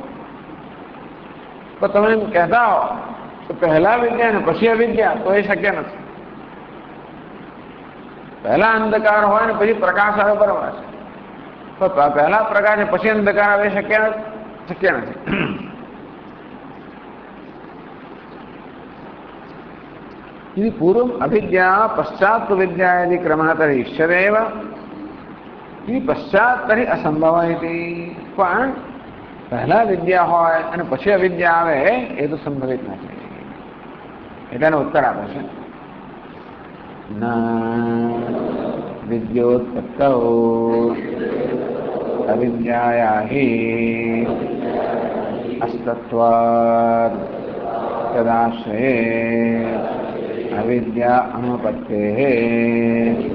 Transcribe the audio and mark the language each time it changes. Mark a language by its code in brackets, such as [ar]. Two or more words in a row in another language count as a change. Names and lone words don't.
[gu] પણ તમે એમ કહેતા હો તો પહેલા વિદ્યા અને પછી અવિદ્યા, તો એ શક્ય નથી. પહેલા અંધકાર હોય ને પછી પ્રકાશ આવે, બરાબર છે. પણ પહેલા પ્રકાશ પછી અંધકાર આવે શક્ય નથી. [sa] यदि पूर्व अभिद्या पश्चात विद्या यदि क्रमः तर्हि ईश्वरेव, यदि पश्चात तर्हि असंभव इति. [gu] પણ પહેલા વિદ્યા હોય અને પછી અવિદ્યા આવે એ તો સંભવિત નથી. એટલે એનો ઉત્તર આપે છે [sa] न विद्योत्पत्तौ अविद्याया हि अस्तत्वाद तदाश्रये अविद्या अनुपत्तेः.